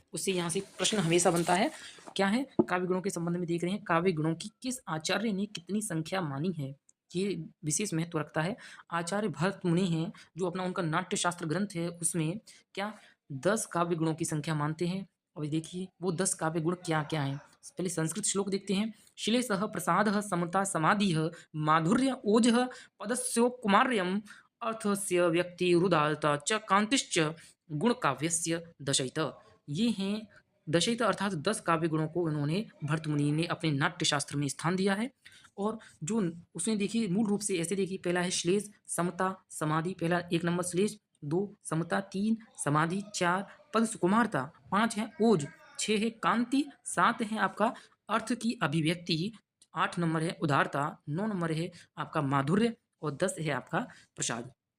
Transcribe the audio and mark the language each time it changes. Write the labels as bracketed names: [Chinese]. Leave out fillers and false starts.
[Hindi] उससे यहाँ से प्रश्न हमेशा बनता है, क्या है काव्य गुणों के संबंध में देख रहे हैं, काव्य गुणों की किस आचार्य ने कितनी संख्या मानी है, ये विशेष महत्व रखता है। आचार्य भरत मुनि हैं, जो अपना उनका नाट्य शास्त्र ग्रंथ है, उसमें क्या 10 काव्य गुणों की संख्या मानते हैं। और देखिए वो 10 काव्य गुण क्या क्या हैं। पहले संस्कृत श्लोक देखते हैं। [Sanskrit] श्लेषः प्रसादः समता समाधिः माधुर्य ओजः पदस्यो कुमार्यम अर्थस्य व्यक्ति रुदारता च कांतिश्च गुण काव्यस्य दशैत। [Hindi] ये हैं दशैत अर्थात 10 काव्य गुणों को उन्होंने भरत मुनि ने अपने नाट्य शास्त्र में स्थान दिया है। और जो उसमें देखिए मूल रूप से ऐसे देखिए, पहला है श्लेष समता समाधि, पहला 1 नंबर श्लेष, 2 समता, 3 समाधि, 4 पद सुकुमारता, 5 है ओज, 6 है कांति, 7 है आपका अर्थ की अभिव्यक्ति, 8 नंबर है उदारता, 9 नंबर है आपका माधुर्य और 10 है आपका प्रसाद।